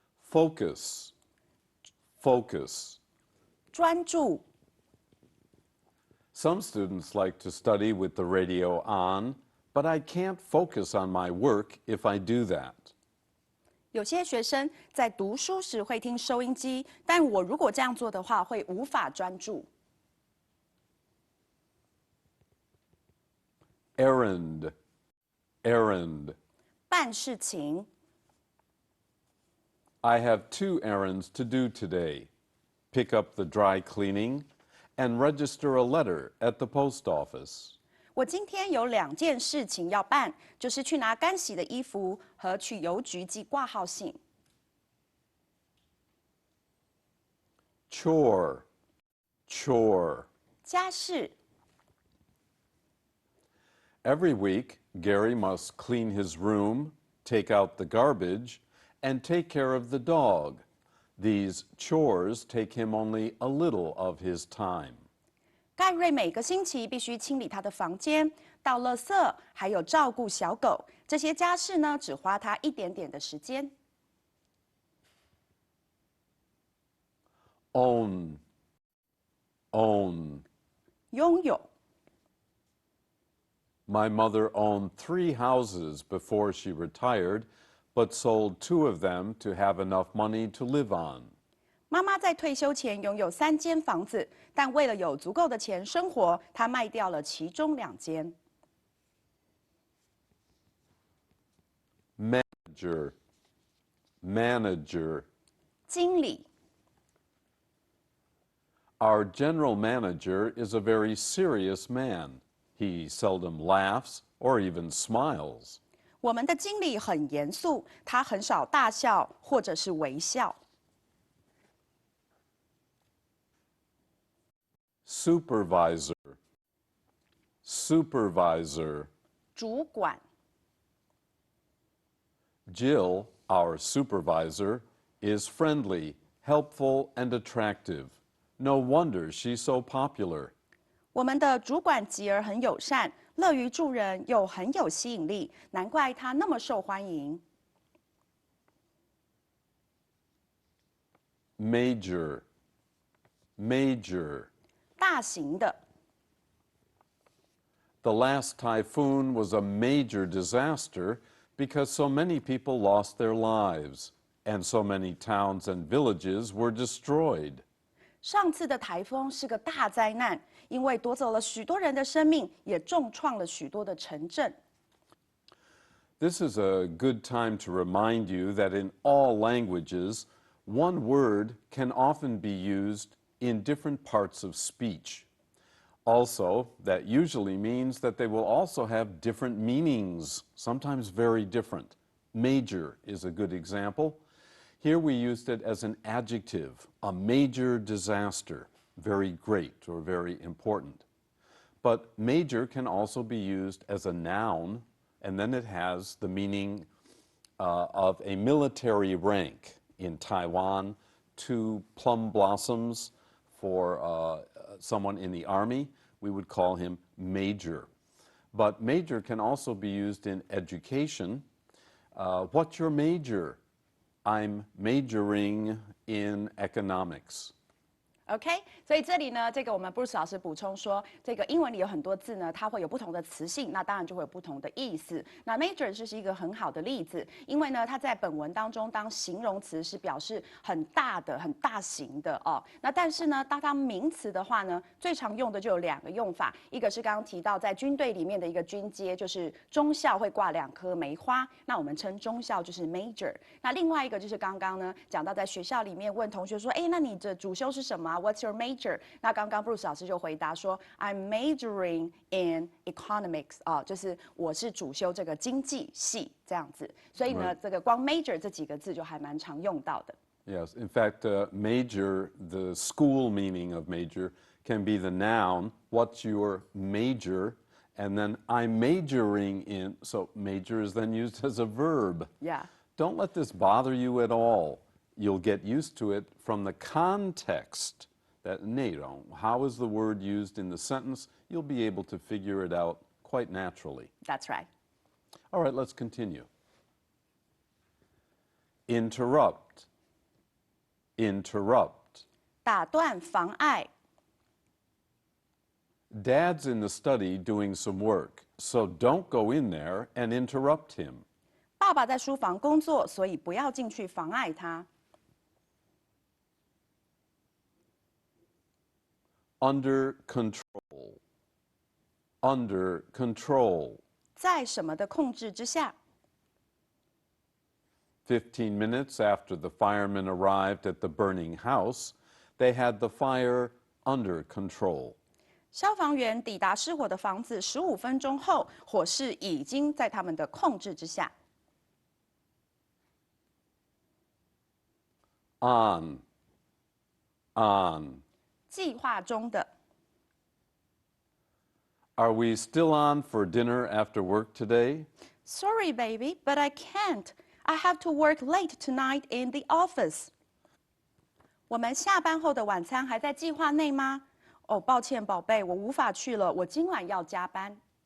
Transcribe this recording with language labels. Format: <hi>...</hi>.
<en>Focus, focus.</en> <zh>专注</zh> <en>Some students like to study with the radio on, but I can't focus on my work if I do that.</en> <zh>有些学生在读书时会听收音机，但我如果这样做的话，会无法专注。</zh> <en>Errand, errand.</en> <zh>办事情</zh> <en>I have 2 errands to do today. Pick up the dry cleaning and register a letter at the post office.</en> <zh>我今天有2件事情要办，就是去拿干洗的衣服和去邮局寄挂号信。</zh> <en>Chore, chore.</en> <zh>家事</zh> <en>Every week, Gary must clean his room, take out the garbage, and take care of the dog. These chores take him only a little of his time.</en> <zh>盖瑞每个星期必须清理他的房间、倒垃圾，还有照顾小狗。这些家事呢，只花他一点点的时间。</zh> <en>Own, own.</en> <zh>拥有</zh> <en>My mother owned 3 houses before she retired, but sold 2 of them to have enough money to live on.</en> <zh>妈妈在退休前拥有3间房子，但为了有足够的钱生活，她卖掉了其中2间。</zh> <en>Manager, manager.</en> <zh>经理</zh> <en>Our general manager is a very serious man. He seldom laughs or even smiles.</en> <zh>我们的经理很严肃，他很少大笑或者是微笑。</zh> <en>Supervisor, supervisor.</en> <zh>主管</zh> <en>Jill, our supervisor, is friendly, helpful, and attractive. No wonder she's so popular.</en> <zh>我们的主管吉儿很友善，乐于助人，又很有吸引力，难怪他那么受欢迎。</zh> <en>Major, major.</en> <zh>大型的</zh> <en>The last typhoon was a major disaster because so many people lost their lives. and so many towns and villages were destroyed.</en> <zh>上次的台风是个大灾难，因为夺走了许多人的生命，也重创了许多的城镇。</zh> <en>This is a good time to remind you that in all languages, one word can often be used in different parts of speech. Also, that usually means that they will also have different meanings, sometimes very different. Major is a good example. Here we used it as an adjective, a major disaster, very great or very important. But major can also be used as a noun, and then it has the meaning of a military rank. In Taiwan, 2 plum blossoms for someone in the army, we would call him major. But major can also be used in education. What's your major? I'm majoring in economics.</en> <zh>OK， 所以这里呢，这个我们 Bruce 老师补充说，这个英文里有很多字呢，它会有不同的词性，那当然就会有不同的意思。那 major 就是一个很好的例子，因为呢，它在本文当中当形容词是表示很大的、很大型的哦。那但是呢，当名词的话呢，最常用的就有2个用法，一个是刚刚提到在军队里面的一个军阶，就是中校会挂2颗梅花，那我们称中校就是 major。那另外一个就是刚刚呢讲到在学校里面问同学说，哎，那你的主修是什么？</zh> <en>What's your major？</en> <zh>那刚刚 Bruce 老师就回答说 ，</zh> <en>I'm majoring in economics</en> <zh>啊，就是我是主修这个经济系这样子。所以呢，这个光 major 这几个字就还蛮常用到的。</zh> <en>Yes, in fact, major, the school meaning of major, can be the noun. What's your major? And then I'm majoring in. So major is then used as a verb. Yeah. Don't let this bother you at all. You'll get used to it from the context. That how is the word used in the sentence? You'll be able to figure it out quite naturally. That's right. All right, let's continue. Interrupt. Interrupt.</en> <zh>打断、妨碍。</zh> <en>Dad's in the study doing some work, so don't go in there and interrupt him.</en> <zh>爸爸在书房工作，所以不要进去妨碍他。</zh> <en>Under control. Under control.</en> <zh>在什么的控制之下？</zh> <en>15 minutes after the firemen arrived at the burning house, they had the fire under control.</en> <zh>消防员抵达失火的房子15分钟后，火势已经在他们的控制之下。</zh> <en>On. On.</en> <zh>计划中的。</zh> <en>Are we still on for dinner after work today? Sorry, baby, but I can't. I have to work late tonight in the office.</en> <zh>我们下班后的晚餐还在计划内吗？哦，抱歉，宝贝，我无法去了，我今晚要加班。</zh>